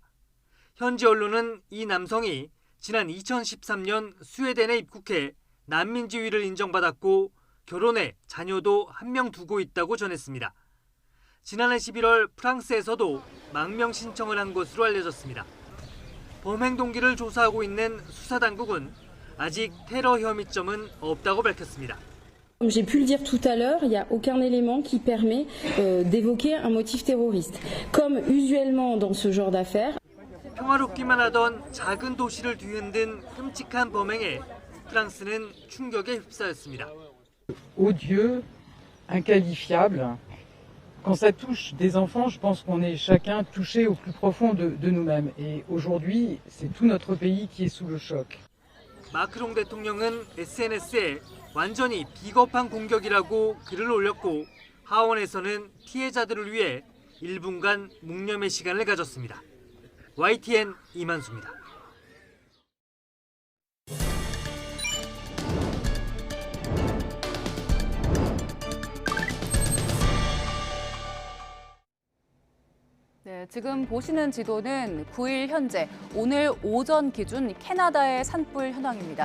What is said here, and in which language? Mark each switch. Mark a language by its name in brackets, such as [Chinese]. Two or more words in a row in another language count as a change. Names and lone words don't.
[Korean] 현지 언론은 이 남성이 지난 2013년 스웨덴에 입국해 난민 지위를 인정받았고 결혼해 자녀도 1명 두고 있다고 전했습니다. 지난해 11월 프랑스에서도 망명 신청을 한 것으로 알려졌습니다. 범행 동기를 조사하고 있는 수사당국은 아직 테러 혐의점은 없다고 밝혔습니다. [French] Comme j'ai pu le dire tout à l'heure, il n'y a aucun élément qui permet d'évoquer un motif terroriste. Comme usuellement dans ce genre d'affaires. [Korean] 평화롭기만 하던 작은 도시를 뒤흔든 끔찍한 범행에 프랑스는 충격에 휩싸였습니다. [French] Odieux, inqualifiable. Quand ça touche des enfants, je pense qu'on est chacun touché au plus profond de nous-mêmes. Et aujourd'hui, c'est tout notre pays qui est sous le choc. [Korean] 마크롱 대통령은 SNS에 완전히 비겁한 공격이라고 글을 올렸고 하원에서는 피해자들을 위해 1분간 묵념의 시간을 가졌습니다. YTN 이만수입니다. 네, 지금 보시는 지도는 9일 현재 오늘 오전 기준 캐나다의 산불 현황입니다.